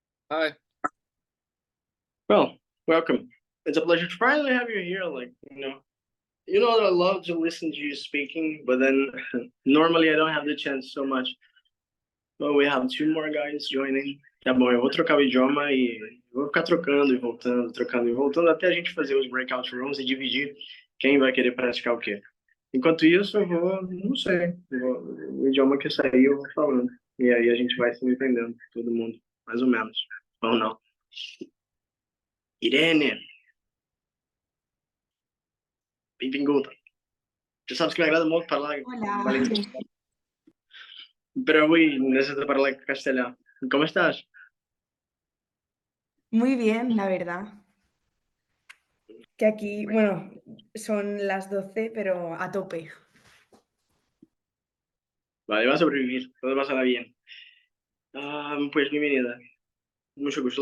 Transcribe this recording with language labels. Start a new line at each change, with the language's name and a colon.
English: Hi. Well, welcome. It's a pleasure to finally have you here. Like, you know that I love to listen to you speaking, but then normally I don't have the chance so much. Well, we have two more guys joining.
Portuguese: Tá bom, eu vou trocar o idioma e vou ficar trocando e voltando, trocando e voltando, até a gente fazer os breakout rooms e dividir quem vai querer praticar o quê. Enquanto isso, eu vou, não sei, o idioma que sair eu vou falando. E aí a gente vai se entendendo, todo mundo, mais ou menos. Ou não. Irene. Bem-vinda. Tu sabes que me agrada muito falar valenciano.
Spanish: Pero hoy necesito hablar castellano. ¿Cómo estás? Muy bien, la verdad. Que aquí, bueno, son las 12, pero a tope. Vale, va a sobrevivir, todo pasará bien. Pues bienvenida. Mucho gusto.